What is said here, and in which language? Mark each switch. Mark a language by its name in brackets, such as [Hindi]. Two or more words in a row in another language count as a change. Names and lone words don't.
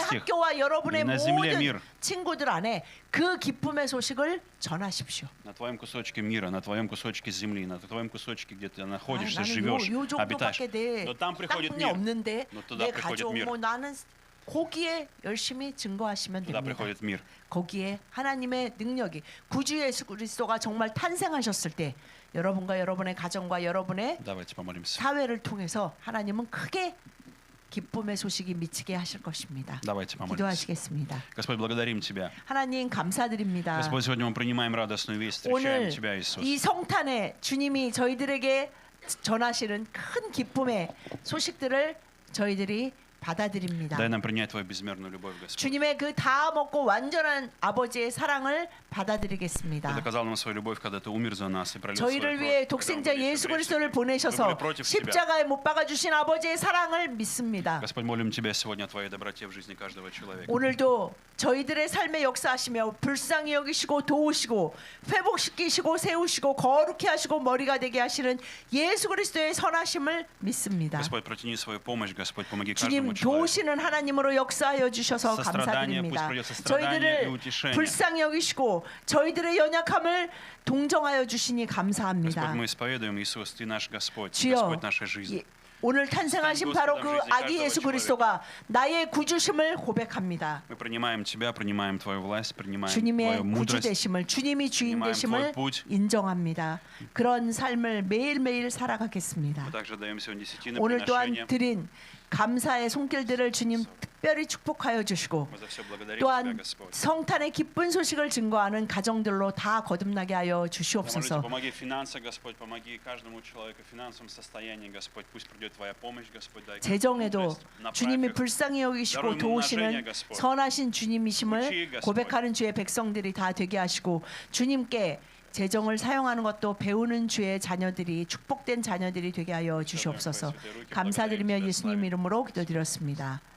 [Russian] стих. [Korean] 학교와 여러분의 [Russian] И на земле [Korean] 모든 [Russian] мир. [Korean] 친구들 안에 그 기쁨의 소식을 전하십시오. [Russian] На твоем кусочке мира, на твоем кусочке земли, на твоем кусочке, где ты находишься, [Korean] 나는 [Russian] живешь, [Korean] 요 [Russian] обитаешь. [Korean] 정도밖에 내 [Russian] Но там приходит [Korean] 땅이 [Russian] мир. [Korean] 없는데 [Russian] Но туда [Korean] 내 [Russian] приходит [Korean] 가족 [Russian] мир. [Korean] 뭐 나는 거기에 열심히 증거하시면 [Russian] Туда [Korean] 됩니다. [Russian] приходит мир. [Korean] 거기에 하나님의 능력이 구주 예수 그리스도가 정말 탄생하셨을 때 여러분과 여러분의 가정과 여러분의 [Russian] Давайте помолимся. [Korean] 사회를 통해서 하나님은 크게 기쁨의 소식이 미치게 하실 것입니다. [Russian] Давайте помолимся. [Korean] 기도하시겠습니다. [Russian] Господь, благодарим Тебя. [Korean] 하나님 감사드립니다. [Russian] Господь, сегодня мы принимаем радостную весть, встречаем [Korean] 오늘 [Russian] Тебя, Иисус. [Korean] 이 성탄에 주님이 저희들에게 전하시는 큰 기쁨의 소식들을 저희들이 받아들입니다. [Russian] Дай нам принять Твою безмерную любовь, Господь. [Korean] 주님의 그 다 먹고 완전한 아버지의 사랑을 [Russian] Ты [Korean] 받아들이겠습니다. [Russian] доказал нам свою любовь, когда Ты умер за нас и пролил свою [Korean] 저희를 [Russian] кровь. [Korean] 위해 [Russian] Когда [Korean] 독생자 [Russian] мы были [Korean] 예수 [Russian] все [Korean] 그리스도를 [Russian] грешники. [Korean] 보내셔서 [Russian] Мы были против Тебя. [Korean] 십자가에 못 박아 주신 아버지의 사랑을 믿습니다. [Russian] Господь, молим Тебя сегодня о Твоей доброте в жизни каждого человека. [Korean] 오늘도 저희들의 삶에 역사하시며 불쌍히 여기시고 도우시고 회복시키시고 세우시고 거룩해 하시고 머리가 되게 하시는 예수 그리스도의 선하심을 믿습니다. [Russian] Господь, протяни свою помощь, Господь, помоги [Korean] 주님 [Russian] каждому человеку. [Korean] 도우시는 하나님으로 역사하여 주셔서 [Russian] Сострадание, [Korean] 감사드립니다. [Russian] пусть придет сострадание и [Korean] 저희들을 [Russian] утешение. [Korean] 불쌍히 여기시고 저희들의 연약함을 동정하여 주시니 [Russian] Господь, [Korean] 감사합니다. [Russian] мы исповедуем, Иисус, Ты наш Господь, [Korean] 주여, [Russian] Господь нашей жизни. [Korean] 예, 오늘 탄생하신 바로 그 아기 예수 그리스도가 나의 구주심을 고백합니다. [Russian] Мы принимаем Тебя, принимаем Твою власть, принимаем [Korean] 주님의 [Russian] Твою [Korean] 구주 [Russian] мудрость. [Korean] 되심을 주님이 주인 [Russian] принимаем [Korean] 되심을 [Russian] твой путь. [Korean] 인정합니다. 그런 삶을 매일매일 [Russian] Мы [Korean] 살아가겠습니다. [Russian] также даем сегодня десятины [Korean] 오늘 또한 [Russian] приношения. [Korean] 드린 감사의 손길들을 주님 특별히 축복하여 주시고 [Russian] Мы за все благодарим Тебя, [Korean] 또한 [Russian] Господь. [Korean] 성탄의 기쁜 소식을 증거하는 가정들로 다 거듭나게 하여 [Russian] Я молюсь, [Korean] 주시옵소서. [Russian] помоги финансам, Господь, помоги каждому человеку в финансовом состоянии, Господь. Пусть придет Твоя помощь, Господь, дай [Korean] 재정에도 [Russian] мудрость, направь [Korean] 주님이 [Russian] их. [Korean] 불쌍히 여기시고 여러분 도우시는 나중에 선하신 주님이심을 [Russian] 우치, Господь. [Korean] 고백하는 주의 백성들이 다 되게 하시고 주님께 재정을 사용하는 것도 배우는 주의 자녀들이 축복된 자녀들이 되게 하여 주시옵소서. 감사드리며 예수님 이름으로 기도드렸습니다.